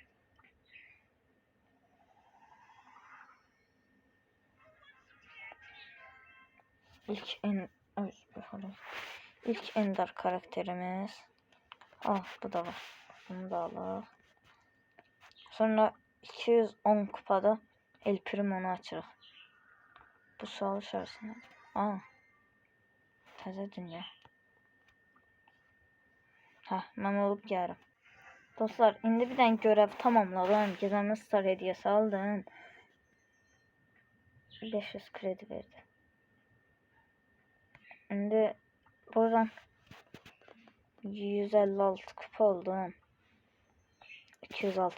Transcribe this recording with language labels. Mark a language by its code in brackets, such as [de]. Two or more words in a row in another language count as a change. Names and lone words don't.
[tr] İlk Ender karakterimiz. Bu da var. Bunu da alalım. Sonra 210 kupada El Primo'nu açırıq. [az] Bu savaş arasında. Təzə dünya. Mən olub gəlirəm. Dostlar, indi bir dənə görev tamamladım. [tr] Gizemli Star hediyesi aldım. 500 kredi verdi. Şimdi buradan 156 kupa oldum. 200 altın aldım.